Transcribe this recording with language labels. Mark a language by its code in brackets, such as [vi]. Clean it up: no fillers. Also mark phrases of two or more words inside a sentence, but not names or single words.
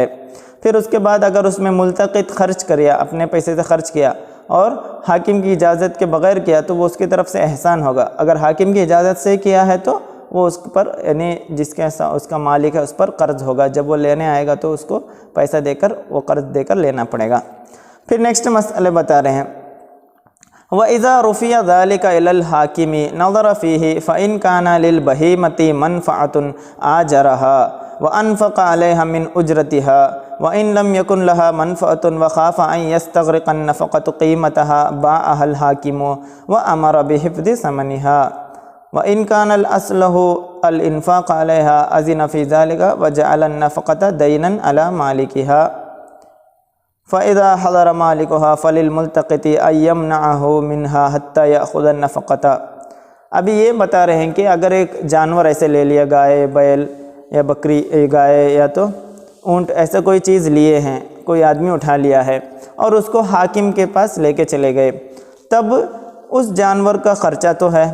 [ur] پھر اس کے بعد اگر اس میں ملتقط خرچ کیا، اپنے پیسے سے خرچ کیا اور حاکم کی اجازت کے بغیر کیا تو وہ اس کی طرف سے احسان ہوگا. اگر حاکم کی اجازت سے کیا ہے تو وہ اس پر یعنی جس کے اس کا مالک ہے اس پر قرض ہوگا. جب وہ لینے آئے گا تو اس کو پیسہ دے کر وہ قرض دے کر لینا پڑے گا. پھر نیکسٹ مسلے بتا رہے ہیں, [ar] وإذا رفع ذلك إلى الحاكم نظر فيه فإن كان لل بهيمة منفعة آجرها وأنفق عليها من أجرتها وإن لم يكن لها منفعة وخاف أن يستغرق النفقة قيمتها باعها الحاكم وأمر بحفظ ثمنها وإن كان الأصلح الإنفاق عليها أذن في ذلك وجعل النفقة دينا على مالكها فإذا حضر مالكها فللملتقط أن يمنعه منها حتى يأخذ النفقة. [ur] ابھی یہ بتا رہے ہیں کہ اگر ایک جانور ایسے لے لیا، گائے، بیل یا بکری، گائے یا تو اونٹ، ایسا کوئی چیز لیے ہیں، کوئی آدمی اٹھا لیا ہے اور اس کو حاکم کے پاس لے کے چلے گئے، تب اس جانور کا خرچہ تو ہے.